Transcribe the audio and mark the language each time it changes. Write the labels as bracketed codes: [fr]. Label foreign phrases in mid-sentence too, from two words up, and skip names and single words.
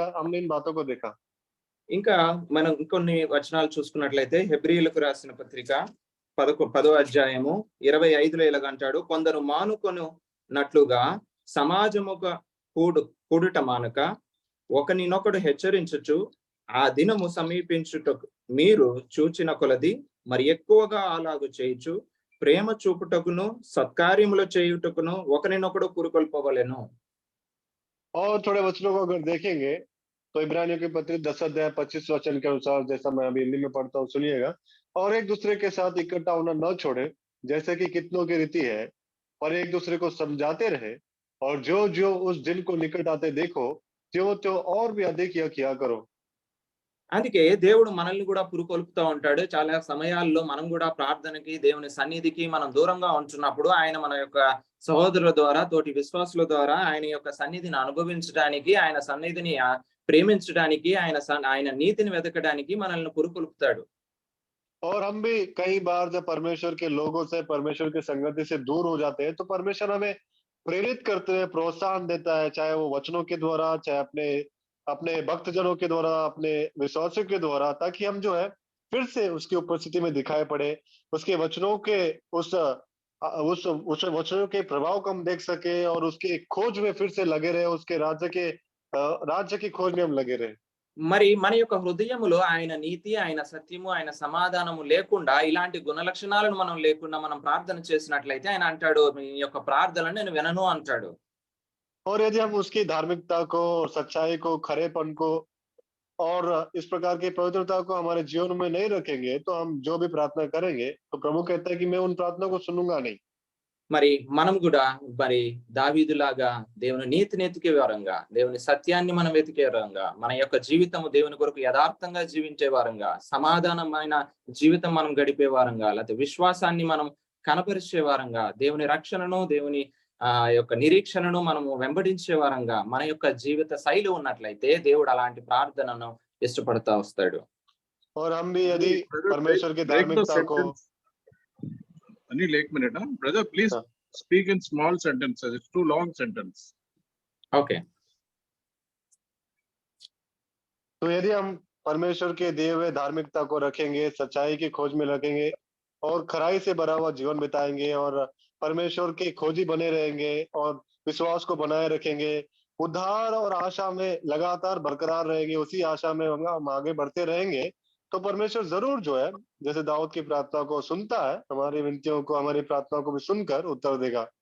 [hi] हमने इन बातों को देखा। [te] ఇంకా మనం ఇంకొన్ని వచనాలు చూసుకున్నట్లయితే హెబ్రీయులకు రాసిన పత్రిక 10వ అధ్యాయము 25లో ఇలాగంటాడు, కొందరు మానుకొనున్నట్లుగా సమాజముగా కూడుట మానక ఒకనినొకడు హెచ్చరించుచు ఆ దినము సమీపించుటకు మీరు చూచిన కొలది మరి ఎక్కువగా అలాగు చేయుచు ప్రేమ చూపుటకును సత్కార్యములు చేయుటకును ఒకరినొకడు పురుకొల్పవలెను. [hi] और थोड़े वचनों को अगर देखेंगे तो इब्रानियों की पत्री 10 अध्याय 25 वचन के अनुसार, जैसा मैं अभी हिंदी में पढ़ता हूँ, सुनिएगा। और एक दूसरे के साथ इकट्ठा होना न छोड़े, जैसे कि कितनों की रीति है, और एक दूसरे को समझाते रहे, और जो जो उस दिन को निकट आते देखो, त्यों त्यों और भी अधिक यह किया करो। [te] అందుకే దేవుడు మనల్ని కూడా పురుకొల్పుతూ ఉంటాడు. చాలా సమయాల్లో మనం కూడా ప్రార్థనకి, దేవుని సన్నిధికి మనం దూరంగా ఉంటున్నప్పుడు ఆయన మన యొక్క సహోదరుల ద్వారా, తోటి విశ్వాసుల ద్వారా ఆయన యొక్క సన్నిధిని అనుభవించడానికి, ఆయన సన్నిధిని ప్రేమించడానికి, ఆయన నీతిని వెతకడానికి మనల్ని పురుకొల్పుతాడు. [hi] और हम भी कई बार जब परमेश्वर के लोगों से, परमेश्वर की संगति से दूर हो जाते हैं, तो परमेश्वर हमें प्रेरित करते हुए प्रोत्साहन देता है, चाहे वो वचनों के द्वारा, चाहे अपने अपने भक्तजनों के द्वारा, अपने विश्वासियों के द्वारा, ताकि हम जो है फिर से उसकी उपस्थिति में दिखाई पड़े, उसके वचनों के उस वचनों के प्रभाव को हम देख सके और उसकी खोज में फिर से लगे रहे, उसके राज्य की खोज में हम लगे रहे। [te] మరి మన యొక్క హృదయములో ఆయన నీతి, ఆయన సత్యము, ఆయన సమాధానము లేకుండా, ఇలాంటి గుణ లక్షణాలను మనం లేకుండా మనం ప్రార్థన చేసినట్లయితే ఆయన అంటాడు, మీ యొక్క ప్రార్థనను నేను వినను అంటాడు. [hi] और यदि हम उसकी धार्मिकता को, सच्चाई को, खरेपन को और इस प्रकार की पवित्रता को हमारे जीवन में नहीं रखेंगे, तो हम जो भी प्रार्थना करेंगे, तो प्रभु कहता है कि मैं उन प्रार्थना को सुनूंगा नहीं। [te] మరి మనం కూడా మరి దావీదులాగా దేవుని నీతిని వెతికే వారంగా, దేవుని సత్యాన్ని మనం వెతికే వారంగా, మన యొక్క జీవితము దేవుని కొరకు యథార్థంగా జీవించే వారంగా, సమాధానమైన జీవితం మనం గడిపే వారంగా, లేకపోతే విశ్వాసాన్ని మనం కనపరిచే వారంగా, దేవుని రక్షణను, దేవుని యొక్క నిరీక్షణను మనము వెంబడించే వారంగా మన యొక్క జీవిత శైలి ఉన్నట్లయితే దేవుడు అలాంటి ప్రార్థనను ఇష్టపడతా వస్తాడు. [hi] और हम भी यदि परमेश्वर की धार्मिकता को Anil, एक minute, huh? [en] Brother, please speak in small sentences. It's too long sentence. Okay. [hi] तो यदि हम परमेश्वर के दिए हुए धार्मिकता को रखेंगे, सच्चाई की खोज में रखेंगे और खराई से भरा हुआ जीवन बिताएंगे और परमेश्वर के खोजी बने रहेंगे और विश्वास को बनाए रखेंगे, उद्धार और आशा में लगातार बरकरार रहेंगे, उसी आशा में हम आगे बढ़ते रहेंगे, तो परमेश्वर जरूर जो है, जैसे दाऊद की प्रार्थना को सुनता है, हमारी विनतियों को, हमारी प्रार्थनाओं को भी सुनकर उत्तर देगा।